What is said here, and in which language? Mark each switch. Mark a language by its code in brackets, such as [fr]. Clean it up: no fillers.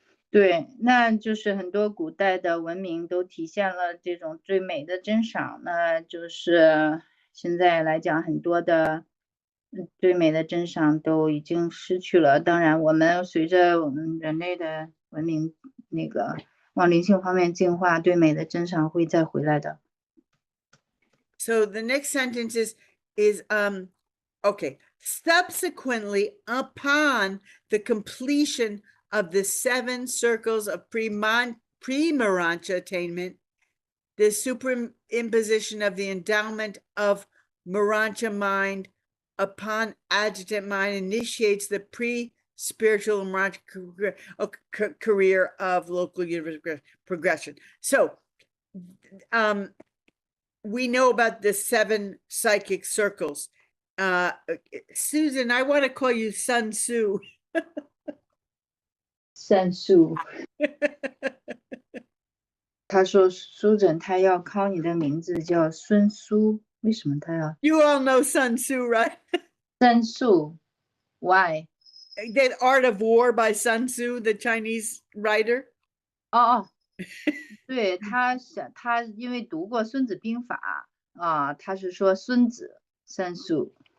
[zh] 对，那就是很多古代的文明都体现了这种最美的珍赏，那就是现在来讲很多的最美的珍赏都已经失去了。当然，我们随着我们人类的文明往灵性方面进化，对美的珍赏会再回来的。 [en] So the next sentence is okay. Subsequently, upon the completion of the 7 circles of pre-Urantia attainment, the imposition of the endowment of Urantia mind upon agitant mind initiates the pre-spiritual Urantia career of local universe progression. So we know about the 7 psychic circles. Susan, I want to call you Sun Tzu. [zh] 算数。他说苏诊他要考你的名字叫孙苏，为什么他要 [en] You all know Sun Tzu, right? [zh] 算数 ？ [en] Why？ The Art of War by Sun Tzu, the Chinese writer. [zh] 哦，对，他因为读过《孙子兵法》啊，他是说孙子算数。